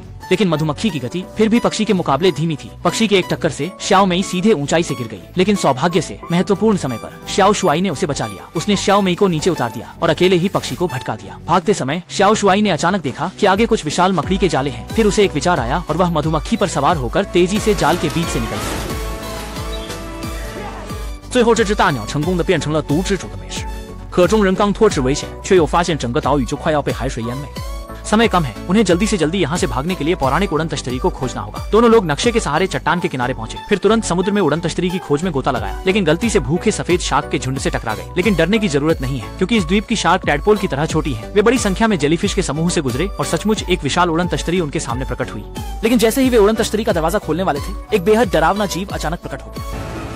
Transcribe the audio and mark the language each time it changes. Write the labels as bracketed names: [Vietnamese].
[Hindi] लेकिन मधुमक्खी की गति फिर भी पक्षी के मुकाबले धीमी थी। पक्षी के एक टक्कर से श्याओ मई सीधे ऊंचाई से गिर गई। लेकिन सौभाग्य से महत्वपूर्ण समय पर श्याओ शुआई ने उसे बचा लिया। उसने श्याओ मई को नीचे उतार दिया और अकेले ही पक्षी को भटका दिया। भागते समय श्याओ शुआई ने अचानक देखा कि आगे कुछ विशाल मकड़ी के जाले हैं। फिर उसे एक विचार आया और वह मधुमक्खी पर सवार होकर तेजी से जाल के बीच से निकल गया। [Chinese] 最后，这只大鸟成功的变成了毒蜘蛛的美食。可众人刚脱脂危险，却又发现整个岛屿就快要被海水淹没。 [Hindi] समय कम है, उन्हें जल्दी से जल्दी यहाँ से भागने के लिए पौराणिक उड़न तश्तरी को खोजना होगा। दोनों लोग नक्शे के सहारे चट्टान के किनारे पहुंचे, फिर तुरंत समुद्र में उड़न तश्तरी की खोज में गोता लगाया। लेकिन गलती से भूखे सफेद शार्क के झुंड से टकरा गए। लेकिन डरने की जरूरत नहीं है, क्योंकि इस द्वीप की शार्क टैडपोल की तरह छोटी है। वे बड़ी संख्या में जेलीफिश के समूह से गुजरे और सचमुच एक विशाल उड़न तश्तरी उनके सामने प्रकट हुई। लेकिन जैसे ही वे उड़न तश्तरी का दरवाजा खोलने वाले थे, एक बेहद डरावना जीव अचानक प्रकट हो गया।